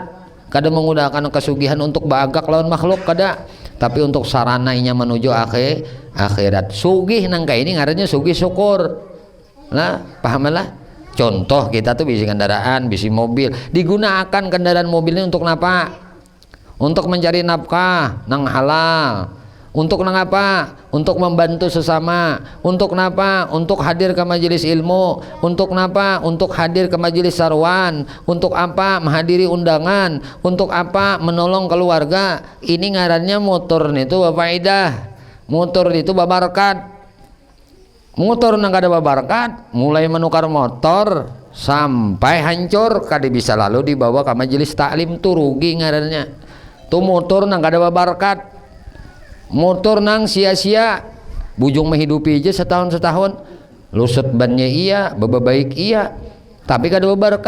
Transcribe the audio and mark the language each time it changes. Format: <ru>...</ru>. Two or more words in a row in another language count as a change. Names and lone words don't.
<bjn>Kada menggunakan kesugihan untuk bagak lawan makhluk kada, tapi untuk sarana inya menuju akhirat. Sugih nang kayak ini ngarannya sugih syukur. Nah, pahamalah. Contoh kita tuh bisi kendaraan, bisi mobil, digunakan kendaraan mobil ini untuk apa? Untuk mencari nafkah nang halal,</bjn> <id>Untuk apa? Untuk membantu sesama. Untuk apa? Untuk hadir ke majelis ilmu. Untuk apa? Untuk hadir ke majelis sarwan. Untuk apa? Menghadiri undangan. Untuk apa? Menolong keluarga.</id> <bjn>Ini ngarannya motor itu faidah. Motor itu babarkat. Motor nang kada babarkat, mulai menukar motor sampai hancur kada bisa lalu dibawa ke majelis taklim tuh rugi ngarannya. Tuh motor nang kada babarkat. Motor nang sia-sia, bujung menghidupi aja setahun lusut bannya iya, baik iya, tapi kada berkat.</bjn>